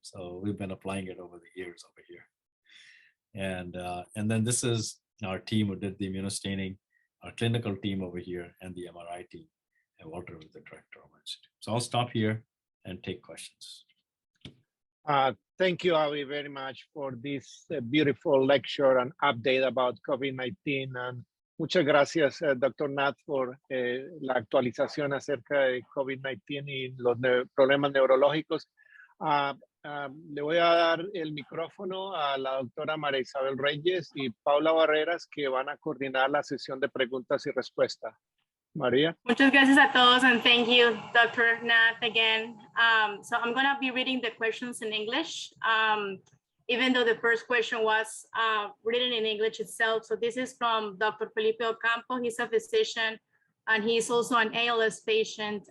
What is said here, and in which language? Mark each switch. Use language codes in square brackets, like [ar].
[en] So we've been applying it over the years over here. And then this is our team who did the immunostaining, our clinical team over here, and the MRI team, and Walter was the director of our institute. So I'll stop here and take questions. Thank you, Avi, very much for this beautiful lecture and update about COVID-19. And [es] muchas gracias, Dr. Nath, por la actualización acerca de COVID-19 y los problemas neurológicos. Le voy a dar el micrófono a la doctora María Isabel Reyes y Paula Barreras, que van a coordinar la sesión de preguntas y respuestas. María. Muchas gracias a todos, [en] and thank you, Dr. Nath, again. So I'm going to be reading the questions in English, even though the first question was written in English itself. So this is from Dr. Felipe Ocampo. He's a physician, and he's also an ALS patient.